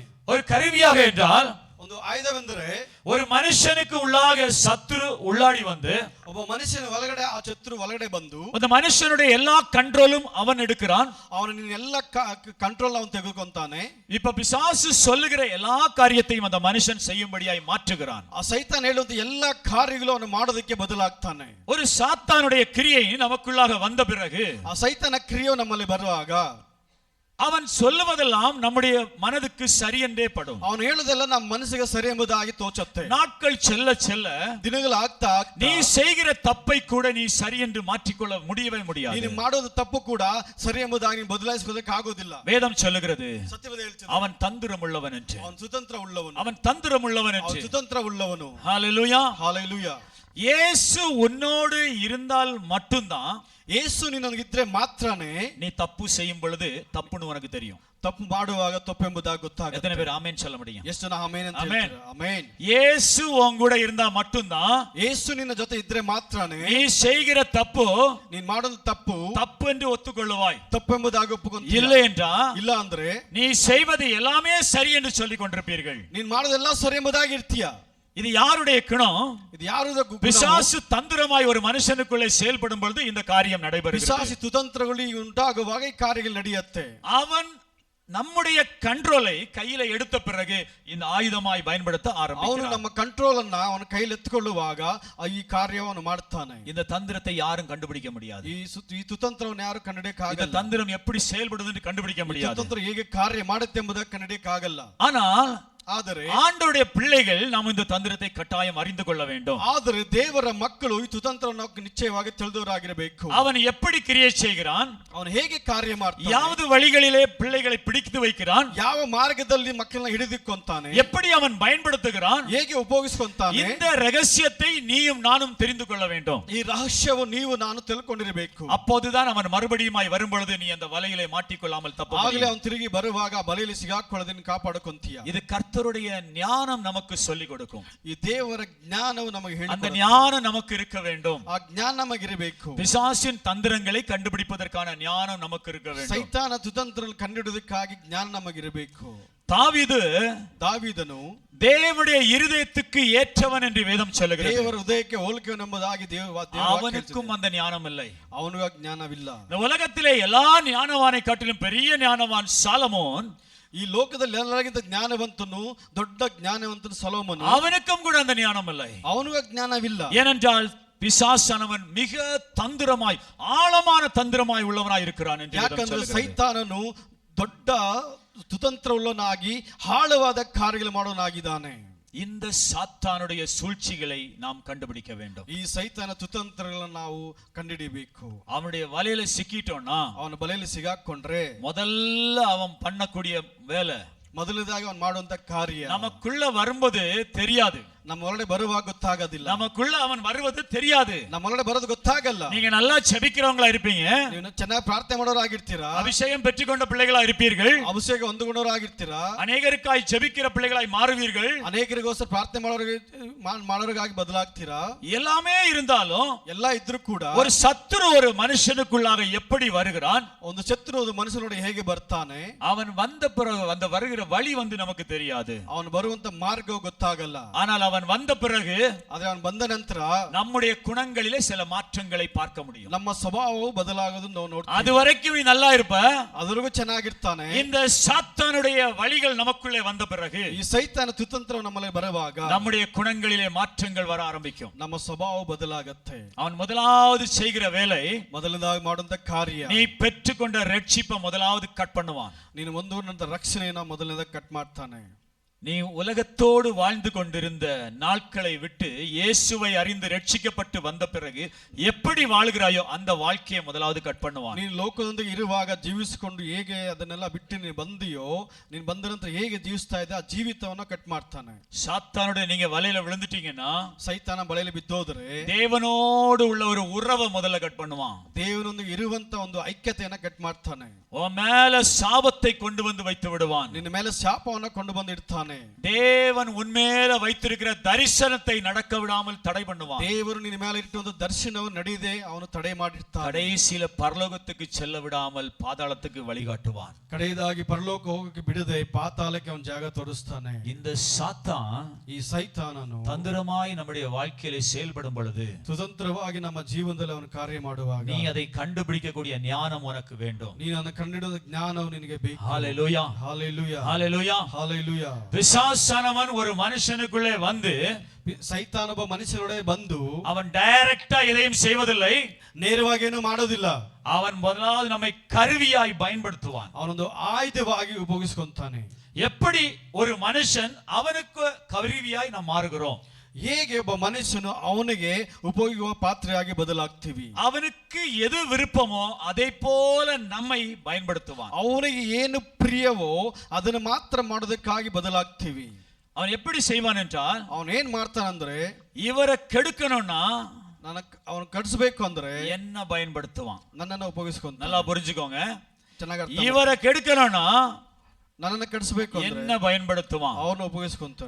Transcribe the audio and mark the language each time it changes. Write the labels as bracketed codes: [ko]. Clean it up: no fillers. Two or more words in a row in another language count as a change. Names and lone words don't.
[ta] ஒரு கருவியாக என்றால் [kn] ಒಂದು ಆಯುಧವೆಂದರೆ [ta] ஒரு மனுஷனுக்கு உள்ளாக சத்துரு உள்ளாடி வந்து [kn] ಒಬ್ಬ ಮನುಷ್ಯನ ಒಳಗಡೆ ಆ ಶತ್ರು ಒಳಗಡೆ ಬಂದು [ta] அந்த மனுஷனுடைய எல்லா கண்ட்ரோலும் அவன் எடுக்கிறான். [kn] ಅವನ ಎಲ್ಲ ಕಂಟ್ರೋಲ್ ಅವನು ತೆಗೆದುಕೊಂತಾನೆ. [ta] இப்ப பிசாசு சொல்லுகிற எல்லா காரியத்தையும் அந்த மனுஷன் செய்யும்படியாய் மாற்றுகிறான். [kn] ಆ ಸೈತಾನ್ ಹೇಳುವಂತ ಎಲ್ಲ ಕಾರ್ಯಗಳು ಅವನು ಮಾಡೋದಕ್ಕೆ ಬದಲಾಗ್ತಾನೆ. [ta] ஒரு சாத்தானுடைய கிரியை நமக்குள்ளாக வந்த பிறகு [kn] ಆ ಸೈತಾನ ಕ್ರಿಯೆ ನಮ್ಮಲ್ಲಿ ಬರುವಾಗ [ta] அவன் சொல்லுவதெல்லாம் நம்முடைய மனதுக்கு சரி என்றே படும். [kn] ಅವನು ಹೇಳುವುದೆಲ್ಲ ನಮ್ಮ ಮನಸ್ಸಿಗೆ ಸರಿ ಎಂಬುದಾಗಿ ತೋಚುತ್ತೆ. [ta] நாட்கள் செல்ல செல்ல [kn] ದಿನಗಳು ಆಗ್ತಾ [ta] நீ செய்கிற தப்பை கூட நீ சரி என்று மாற்றிக்கொள்ள முடியவே முடியாது. [kn] ನೀನು ಮಾಡೋದು ತಪ್ಪು ಕೂಡ ಸರಿ ಎಂಬುದಾಗಿ ನೀನು ಬದಲಾಯಿಸೋದಕ್ಕೆ ಆಗೋದಿಲ್ಲ. [ta] வேதம் சொல்லுகிறது, [kn] ಸತ್ಯವೇದ ಹೇಳ್ತದೆ, [ta] அவன் தந்திரம் உள்ளவன் என்று. [kn] ಅವನು ಸ್ವತಂತ್ರ ಉಳ್ಳವನು. [ta] அவன் தந்திரம் உள்ளவன் என்று. [kn] ಅವನು ಸ್ವತಂತ್ರ ಉಳ್ಳವನು. [ta] ஹalleluya, ஹalleluya. இயேசு உன்னோடு இருந்தால் மட்டும்தான், [kn] ಯೇಸು ನಿನ್ನೊಂದಿಗಿದ್ರೆ ಮಾತ್ರನೇ [ta] நீ தப்பு செய்யும் பொழுது தப்புன்னு உனக்கு தெரியும். [kn] ತಪ್ಪು ಮಾಡುವಾಗ ತಪ್ಪೆಂಬುದಾಗಿ ಗೊತ್ತಾಗುತ್ತೆ. [ta] எத்தனை பேர் ஆமென் சொல்ல முடியும்? [kn] ಎಷ್ಟು ಜನ ಆಮೆನ್ ಅಂತ ಆಮೆನ್. ಹೇಳ್ತೀರಾ? ಆಮೆನ್. [ta] இயேசு உன் கூட இருந்தா மட்டும்தான் [kn] ಯೇಸು ನಿನ್ನ ಜೊತೆ ಇದ್ರೆ ಮಾತ್ರನೇ [ta] நீ செய்கிற தப்பு [kn] ನೀನ್ ಮಾಡೋದು ತಪ್ಪು [ta] தப்பு என்று ஒத்துக்கொள்ளுவாய். [kn] ತಪ್ಪೆಂಬುದಾಗಿ ಒಪ್ಪಿಕೊಂತೀಯ. [ta] இல்லை என்றா [kn] ಇಲ್ಲ ಅಂದ್ರೆ [ta] நீ செய்வது எல்லாமே சரி என்று சொல்லிக் கொண்டிருப்பீர்கள். [kn] ನೀನ್ ಮಾಡೋದೆಲ್ಲ ಸರಿ ಎಂಬುದಾಗಿ ಇರ್ತೀಯ. [ta] இது யாருடைய குணம்? [kn] ಇದು ಯಾರದ ಗುಣ? [ta] பிசாசு தந்திரமாய் ஒரு மனுஷனுக்குள்ளே செயல்படும் பொழுது இந்த காரியம் நடைபெறுகிறது. [kn] ಪಿಶಾಚಿ ಕುತಂತ್ರಗಳು ಉಂಟಾಗುವಾಗ ಈ ಕಾರ್ಯಗಳು ನಡೆಯುತ್ತೆ. [ta] அவன் நம்முடைய கண்ட்ரோலை கையில எடுத்த பிறகு இந்த ஆயுதமாய் பயன்படுத்த [kn] ಅವನು [ta] ஆரம்பிக்கிறான். [kn] ನಮ್ಮ ಕಂಟ್ರೋಲ್ ಅನ್ನ ಅವನ ಕೈಯಲ್ಲಿ ಎತ್ತುಕೊಳ್ಳುವಾಗ ಈ ಕಾರ್ಯವನ್ನು ಮಾಡ್ತಾನೆ. [ta] இந்த தந்திரத்தை யாரும் கண்டுபிடிக்க முடியாது. [kn] ಈ ತುತಂತ್ರವನ್ನು ಯಾರು [ta] இந்த [kn] ಕಂಡುಹಿಡಿಯಕ್ಕಾಗಲ್ಲ. [ta] தந்திரம் எப்படி செயல்படுது என்று கண்டுபிடிக்க [kn] ಈ [ta] முடியாது. [kn] ತುತಂತ್ರ ಹೇಗೆ ಕಾರ್ಯ ಮಾಡುತ್ತೆ ಎಂಬುದನ್ನು ಕಂಡುಹಿಡಿಯಕ್ಕಾಗಲ್ಲ. [ta] ஆனால் [kn] ಆದರೆ [ta] ஆண்டவருடைய பிள்ளைகள் நாம் இந்த தந்திரத்தை கட்டாயம் அறிந்து கொள்ள வேண்டும். [kn] ಆದರೆ ದೇವರ ಮಕ್ಕಳು ಈ ತುತಂತ್ರವನ್ನು ನಿಶ್ಚಯವಾಗಿ ತಿಳಿದವರಾಗಿರಬೇಕು. [ta] அவன் எப்படி கிரியை செய்கிறான்? [kn] ಅವನು ಹೇಗೆ ಕಾರ್ಯ ಮಾಡ್ತಾನೆ? [ta] யாவது வழிகளிலே பிள்ளைகளை பிடித்து வைக்கிறான்? [kn] ಯಾವ ಮಾರ್ಗದಲ್ಲಿ ಮಕ್ಕಳನ್ನ ಹಿಡಿದಿಕ್ಕೊಂತಾನೆ? [ta] எப்படி அவன் பயன்படுத்துகிறான்? [kn] ಹೇಗೆ ಉಪಯೋಗಿಸ್ಕೊಂತಾನೆ? [ta] இந்த ரகசியத்தை நீயும் நானும் தெரிந்து கொள்ள வேண்டும். [kn] ಈ ರಹಸ್ಯವು ನೀವು ನಾನು ತಿಳ್ಕೊಂಡಿರಬೇಕು. [ta] அப்போதுதான் அவன் மறுபடியுமாய் வரும்பொழுது நீ அந்த வலையிலே மாட்டிக்கொள்ளாமல் தப்ப [kn] ಆಗಲೇ [ta] முடியும். [kn] ಅವನು ತಿರುಗಿ ಬರುವಾಗ ಬಲೆಯಲ್ಲಿ ಸಿಗಾಕೊಳ್ಳೋದನ್ನ ಕಾಪಾಡಿಕೊಂತೀಯ. [ta] இது கர்த்தருடைய ஞானம் நமக்கு சொல்லிக் கொடுக்கும். [kn] ಈ ದೇವರ ಜ್ಞಾನವು ನಮಗೆ [ta] அந்த [kn] ಹೇಳಿಕೊಡುತ್ತೆ. [ta] ஞானம் நமக்கு இருக்க வேண்டும். [kn] ಆ ಜ್ಞಾನ ನಮಗಿರಬೇಕು. [ta] பிசாசின் தந்திரங்களை கண்டுபிடிப்பதற்கான ஞானம் நமக்கு இருக்க வேண்டும். [kn] ಸೈತಾನ ತುತಂತ್ರ ಕಂಡುಹಿಡಿದಕ್ಕಾಗಿ ಜ್ಞಾನ ನಮಗಿರಬೇಕು. [ta] தாவீதನು தேவனுடைய இருதயத்துக்கு ஏற்றவன் என்று வேதம் சொல்லுகிறது. [kn] ದೇವರ ಹೃದಯಕ್ಕೆ ಹೋಲಿಕೆವೆಂಬುದಾಗಿ [ta] அவனுக்கும் அந்த ஞானம் இல்லை. [kn] ಅವನಿಗೆ ಜ್ಞಾನವಿಲ್ಲ. [ta] இந்த உலகத்திலே எல்லா ஞானவானை காட்டிலும் பெரிய ஞானவான் சாலமோன். [kn] ಈ ಲೋಕದಲ್ಲಿ ಎಲ್ಲರಿಗಿಂತ ಜ್ಞಾನವಂತನು ದೊಡ್ಡ ಜ್ಞಾನವಂತನು ಸೊಲೊಮೋನ್. [ta] அவனுக்கும் கூட அந்த ஞானம் இல்லை. [kn] ಅವನಿಗೆ ಜ್ಞಾನವಿಲ್ಲ. [ta] ஏனென்றால் பிசாசானவன் மிக தந்திரமாய் ஆழமான தந்திரமாய் உள்ளவனாய் இருக்கிறான் என்று வேதம் [kn] ಯಾಕಂದ್ರೆ [ta] சொல்லுகிறது. [kn] ಸೈತಾನನು ದೊಡ್ಡ ತುತಂತ್ರವುಳ್ಳವನಾಗಿ ಆಳವಾದ ಕಾರ್ಯಗಳು ಮಾಡೋನಾಗಿದ್ದಾನೆ. [ta] இந்த சாத்தானுடைய சூழ்ச்சிகளை நாம் கண்டுபிடிக்க வேண்டும். [kn] ಈ ಸೈತಾನ ತುತಂತ್ರಗಳನ್ನು ನಾವು ಕಂಡುಹಿಡಿಯಬೇಕು. [ta] அவனுடைய வலையில சிக்கிட்டோம்னா [kn] ಅವನ ಬಲೆಯಲ್ಲಿ ಸಿಗಾಕೊಂಡ್ರೆ [ta] முதல்ல அவன் பண்ணக்கூடிய வேலை [kn] ಮೊದಲನೇದಾಗಿ ಅವನು ಮಾಡುವಂತ ಕಾರ್ಯ [ta] நமக்குள்ள வரும்போது தெரியாது. [kn] ನಮ್ಮ ಒಳಗಡೆ ಬರುವಾಗ ಗೊತ್ತಾಗೋದಿಲ್ಲ. [ta] நமக்குள்ள அவன் வருவது தெரியாது. [kn] ನಮ್ಮ ಒಳಗಡೆ ಬರೋದು ಗೊತ್ತಾಗಲ್ಲ. [ta] நீங்க நல்லா ஜெபிக்கிறவங்களா இருப்பீங்க. [kn] ನೀವು ಚೆನ್ನಾಗಿ ಪ್ರಾರ್ಥನೆ ಮಾಡೋರಾಗಿರ್ತೀರಾ. [ta] அபிஷேகம் பெற்றுக்கொண்ட பிள்ளைகளா இருப்பீர்கள். [kn] ಅಭಿಷೇಕ ಹೊಂದಿಕೊಂಡವರಾಗಿರ್ತೀರಾ. [ta] அநேகருக்காய் ஜெபிக்கிற பிள்ளைகளாய் மாறுவீர்கள். [kn] ಅನೇಕರಿಗೋಸ್ಕರ ಪ್ರಾರ್ಥನೆ ಮಾಡೋರಿಗಾಗಿ ಬದಲಾಗ್ತೀರಾ. [ta] எல்லாமே இருந்தாலும் [kn] ಎಲ್ಲ ಇದ್ರೂ ಕೂಡ [ta] ஒரு சத்துரு ஒரு மனுஷனுக்குள்ளாக எப்படி வருகிறான்? [kn] ಒಂದು ಶತ್ರು ಮನುಷ್ಯನೊಳಗೆ ಹೇಗೆ ಬರ್ತಾನೆ? [ta] அவன் வந்த பிறகு அந்த வருகிற வழி நமக்கு தெரியாது. [kn] ಅವನು ಬರುವಂತ ಮಾರ್ಗ ಗೊತ್ತಾಗಲ್ಲ. [ta] ஆனால் அவன் வந்த பிறகு [kn] ಆದ್ರೆ ಅವನು ಬಂದ ನಂತರ [ta] நம்முடைய குணங்களிலே சில மாற்றங்களை பார்க்க முடியும். [kn] ನಮ್ಮ ಸ್ವಭಾವವು ಬದಲಾಗೋದು ನಾವು ನೋಡ್ತೀವಿ. [ta] அது வரைக்கும் நீ நல்லா இருப்ப. [kn] ಅದರವರೆಗೂ ಚೆನ್ನಾಗಿರ್ತಾನೆ. [ta] இந்த சாத்தானுடைய வழிகள் நமக்குள்ளே வந்த பிறகு [kn] ಈ ಸೈತಾನ ತುತಂತ್ರ ನಮ್ಮಲ್ಲಿ ಬರುವಾಗ [ta] நம்முடைய குணங்களிலே மாற்றங்கள் வர ஆரம்பிக்கும். [kn] ನಮ್ಮ ಸ್ವಭಾವ ಬದಲಾಗುತ್ತೆ. [ta] அவன் முதலாவது செய்கிற வேலை [kn] ಮೊದಲನೇದಾಗಿ ಮಾಡುವಂತ ಕಾರ್ಯ [ta] நீ பெற்றுக்கொண்ட ரட்சிப்பை முதலாவது கட் பண்ணுவான். [kn] ನೀನು ಹೊಂದಿಕೊಂಡ ರಕ್ಷಣೆಯನ್ನು ಮೊದಲನೇದಾಗಿ ಕಟ್ ಮಾಡ್ತಾನೆ. [ta] நீ உலகத்தோடு வாழ்ந்து கொண்டிருந்த நாட்களை விட்டு இயேசுவை அறிந்து ரட்சிக்கப்பட்டு வந்த பிறகு எப்படி வாழ்கிறாயோ அந்த வாழ்க்கையை முதலாவது கட் பண்ணுவான். [kn] ನೀನು ಲೋಕದೊಂದಿಗೆ ಇರುವಾಗ ಜೀವಿಸಿಕೊಂಡು ಹೇಗೆ ಅದನ್ನೆಲ್ಲ ಬಿಟ್ಟು ನೀನು ಬಂದಿಯೋ, ನೀನು ಬಂದ ನಂತರ ಹೇಗೆ ಜೀವಿಸ್ತಾ ಇದೆ ಆ ಜೀವಿತವನ್ನ ಕಟ್ ಮಾಡ್ತಾನೆ. [ta] சாத்தானுடைய நீங்க வலையில விழுந்துட்டீங்கன்னா, [kn] ಸೈತಾನ ಬಲೆಯಲ್ಲಿ ಬಿದ್ದೋದ್ರೆ [ta] தேவனோடு உள்ள ஒரு உறவை முதல்ல கட் பண்ணுவான். [kn] ದೇವನೊಂದಿಗೆ ಇರುವಂತ ಒಂದು ಐಕ್ಯತೆಯನ್ನ ಕಟ್ ಮಾಡ್ತಾನೆ. [ta] உன் மேல சாபத்தை கொண்டு வந்து வைத்து விடுவான். [kn] ನಿನ್ನ ಮೇಲೆ ಶಾಪವನ್ನ ಕೊಂಡು ಬಂದು ಇಡ್ತಾನೆ. [ta] தேவன் உன்மேல வைத்திருக்கிற தரிசனத்தை நடக்க விடாமல் தடை பண்ணுவான். [kn] ದೇವರು ನಿನ್ನ ಮೇಲೆ ಇಟ್ಟು ಒಂದು ದರ್ಶನವು ನಡೆಯದೆ ಅವನು ತಡೆ ಮಾಡಿರ್ತಾನೆ. [ta] கடைசியில பரலோகத்துக்கு செல்ல விடாமல் பாதாளத்துக்கு வழிகாட்டுவான். [kn] ಕಡೆಯದಾಗಿ ಪರಲೋಕ ಹೋಗಕ್ಕೆ ಬಿಡದೆ ಪಾತಾಳಕ್ಕೆ ಅವನು ಜಾಗ ತೋರಿಸ್ತಾನೆ. [ta] இந்த சாத்தான் [kn] ಈ ಸೈತಾನನು [ta] தந்திரமாய் நம்முடைய வாழ்க்கையிலே செயல்படும் பொழுது [kn] ಸ್ವತಂತ್ರವಾಗಿ ನಮ್ಮ ಜೀವನದಲ್ಲಿ ಅವನು ಕಾರ್ಯ ಮಾಡುವಾಗ [ta] நீ அதை கண்டுபிடிக்கக்கூடிய ஞானம் உனக்கு வேண்டும். [kn] ನೀನು ಅದನ್ನು ಕಂಡುಹಿಡಿದ ಜ್ಞಾನವು ನಿನಗೆ ಬೇಕು. [ta] ஹalleluya ஹalleluya ஹalleluya ஹalleluya. பிசாசானவன் ஒரு மனுஷனுக்குள்ளே வந்து [kn] ಸೈತಾನ ಒಬ್ಬ ಮನುಷ್ಯನೊಳಗೆ ಬಂದು [ta] அவன் டைரக்டா எதையும் செய்வதில்லை, [kn] ನೇರವಾಗಿ ಏನು ಮಾಡೋದಿಲ್ಲ. [ta] அவன் முதலாவது நம்மை கருவியாய் பயன்படுத்துவான். [kn] ಅವನೊಂದು ಆಯುಧವಾಗಿ ಉಪಯೋಗಿಸಿಕೊಂತಾನೆ. [ta] எப்படி ஒரு மனுஷன் அவனுக்கு கருவியாய் நாம் மாறுகிறோம்? [kn] ಹೇಗೆ ಒಬ್ಬ ಮನುಷ್ಯನು ಅವನಿಗೆ ಉಪಯೋಗಿಸುವ ಪಾತ್ರೆಯಾಗಿ ಬದಲಾಗ್ತೀವಿ. [ta] அவனுக்கு எது விருப்பமோ அதை போல நம்மை பயன்படுத்துவான். [kn] ಅವನಿಗೆ ಏನು ಪ್ರಿಯವೋ ಅದನ್ನು ಮಾತ್ರ ಮಾಡೋದಕ್ಕಾಗಿ ಬದಲಾಗ್ತೀವಿ. [ta] அவன் எப்படி செய்வான் என்றால், [kn] ಅವನು ಏನ್ ಮಾಡ್ತಾನಂದ್ರೆ [ta] இவரை கெடுக்கணும்னா [kn] ಅವನು ಕಡಿಸಬೇಕು ಅಂದ್ರೆ [ta] என்ன பயன்படுத்துவான்? [kn] ನನ್ನನ್ನು ಉಪಯೋಗಿಸ್ಕೊಂತ. [ta] நல்லா புரிஞ்சுக்கோங்க. [kn] ಚೆನ್ನಾಗಿ [ta] இவரை கெடுக்கணும்னா [kn] ನನ್ನನ್ನು ಕೆಡಿಸಬೇಕು ಅಂದ್ರೆ [ta] என்ன பயன்படுத்துவான். [kn] ಅವನು ಉಪಯೋಗಿಸ್ಕೊಂತಾರೆ.